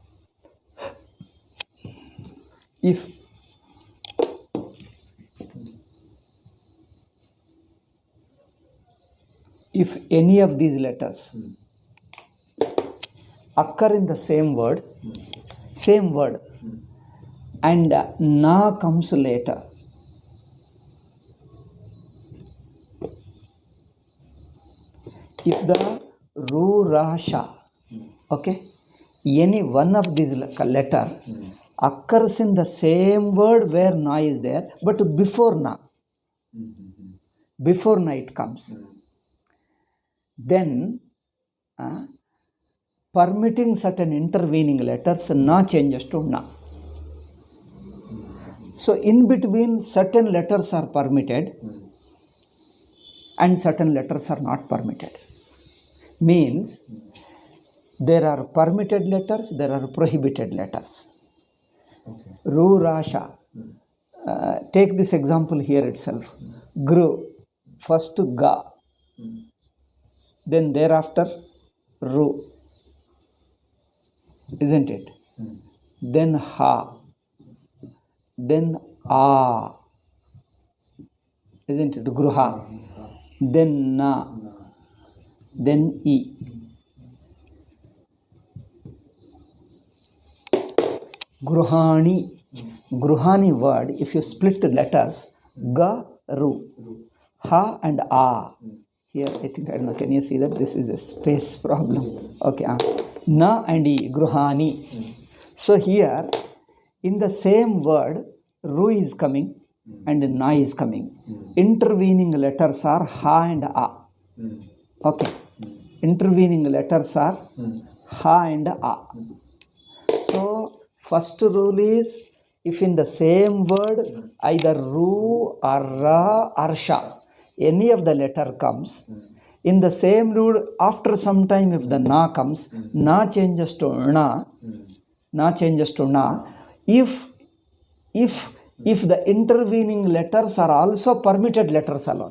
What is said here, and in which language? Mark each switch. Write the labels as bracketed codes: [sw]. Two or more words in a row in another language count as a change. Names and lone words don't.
[en] If any of these letters occur in the same word, and na comes later, if the ru, ra, sha, okay, any one of these letter occurs in the same word where na is there, but before na it comes, then permitting certain intervening letters, na changes to na. So in between, certain letters are permitted and certain letters are not permitted. Means there are permitted letters, there are prohibited letters. Ru, ra, sha. Take this example here itself. Gru, first ga, then thereafter ru, isn't it? Then ha, then a, isn't it? Gruha, then na, then e. Gruhani word, if you split the letters, ga, ru, ha and a. Here, I think, I don't know, can you see that? This is a space problem. Okay, na and e, gruhani. So here, in the same word, ru is coming and na is coming. Intervening letters are ha and a. Okay. Intervening letters are ha and a. So, first rule is, if in the same word, either ru or ra or sha, any of the letter comes, in the same rule, after some time, if the na comes, na changes to na, if the intervening letters are also permitted letters alone.